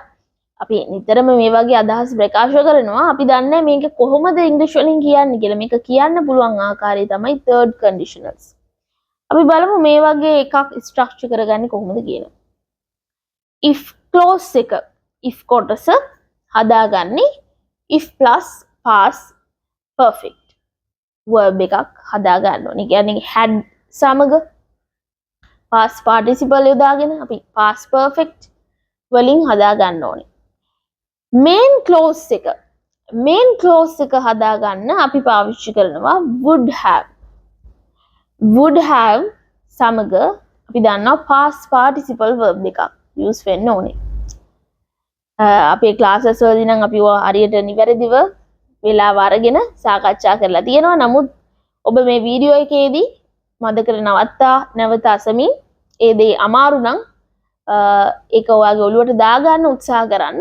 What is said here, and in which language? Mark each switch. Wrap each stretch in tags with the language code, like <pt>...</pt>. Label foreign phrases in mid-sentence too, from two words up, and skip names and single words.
<si>අපි නිතරම මේ වගේ අදහස් ප්‍රකාශ කරනවා. අපි දන්නේ මේක කොහොමද ඉංග්‍රීසි වලින් කියන්නේ කියලා. මේක කියන්න පුළුවන් ආකාරය තමයි</si> <en>third conditionals.</en> <si>අපි බලමු මේ වගේ එකක් ස්ට්‍රක්චර් කරගන්නේ කොහොමද කියලා.</si> <en>if clause</en> <si>එක if කොටස හදාගන්නේ</si> <en>if plus past perfect verb</en> <si>එකක් හදාගන්න ඕනේ. කියන්නේ had සමග</si> <en>past participle</en> <si>යොදාගෙන අපි</si> <en>past perfect</en> <si>වලින් හදාගන්න ඕනේ.</si> <en>main clause</en> <si>එක හදාගන්න අපි පාවිච්චි කරනවා</si> <en>would have</en> <si>සමග අපි දන්නවා</si> <en>past participle verb</en> <si>එකක් use වෙන්න ඕනේ. අපේ ක්ලාසස් වලදී නම් අපි හරියට නිවැරදිව වෙලාව අරගෙන සාකච්ඡා කරලා තියෙනවා. නමුත් ඔබ මේ වීඩියෝ එකේදී මතකද නැවත අසමින් ඒ දේ අමාරු නම් ඒක ඔයාගේ ඔළුවට දාගන්න උත්සාහ කරන්න.</si>